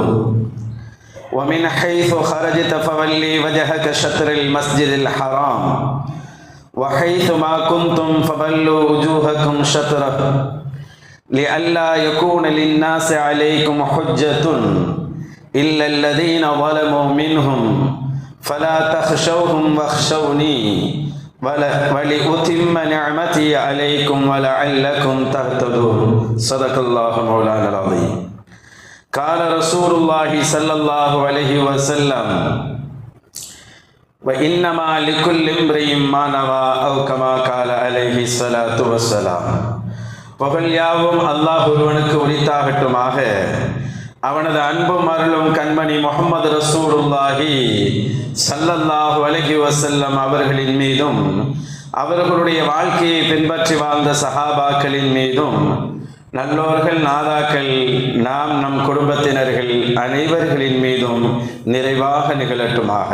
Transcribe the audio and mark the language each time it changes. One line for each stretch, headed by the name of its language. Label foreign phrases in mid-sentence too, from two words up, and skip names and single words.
Arabic: ومن حيث خرجت فولي وجهك شطر المسجد الحرام وحيث ما كنتم فولوا وجوهكم شطره لئلا يكون للناس عليكم حجة إلا الذين ظلموا منهم فلا تخشوهم واخشوني ولأتم نعمتي عليكم ولعلكم تهتدون. صدق الله مولانا العظيم. قال رسول الله صلى الله عليه وسلم: وإنما لكل امرئ ما نوى أو كما قال عليه الصلاة والسلام.
Tamil: புகழ் யாவும் அல்லாஹ் ஒருவனுக்கு உரித்தாகட்டுமாக. அவனது அன்பும் அருளும் கண்மணி முஹம்மது
Arabic: رسول الله صلى الله عليه وسلم
Tamil: அவர்களின் மீதும் அவர்களுடைய வாழ்க்கையை பின்பற்றி வாழ்ந்த சஹாபாக்களின் மீதும் நல்லோர்கள் நாதாக்கள் நாம் நம் குடும்பத்தினர்கள் அனைவர்களின் மீதும் நிறைவாக நிகழட்டுமாக.